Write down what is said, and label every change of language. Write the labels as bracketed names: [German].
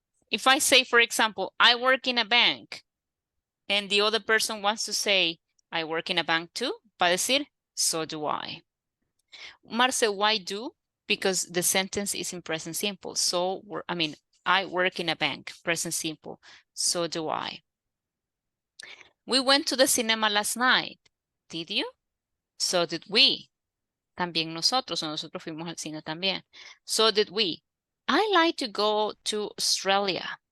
[English] If I say, for example, I work in a bank, and the other person wants to say, I work in a bank too, [Spanish] va a decir, [English] so do I. Marce, why do? Because the sentence is in present simple. So, I work in a bank, present simple. So do I. We went to the cinema last night. Did you? So did we. [Spanish] También nosotros, o nosotros fuimos al cine también. [English] So did we. I like to go to Australia.